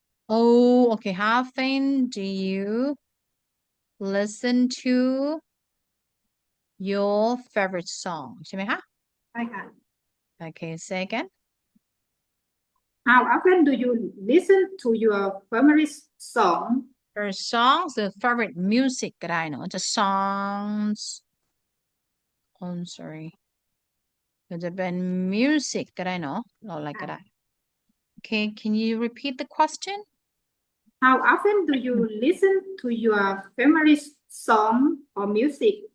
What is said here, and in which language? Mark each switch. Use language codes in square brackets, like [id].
[en] oh okay how often do you listen to your favorite song [th] ใช่ไหมคะ ใช่ค่ะ [en] okay say again How often do you listen to your favorite song? Her songs the favorite music [th] ก็ได้เนอะจะ [en] songs oh sorry [th] จะเป็น [en] music [th] ก็ได้เนอะเราอะไรก็ได้ [en] Okay can you repeat the question How often do you listen to your favorite song or music?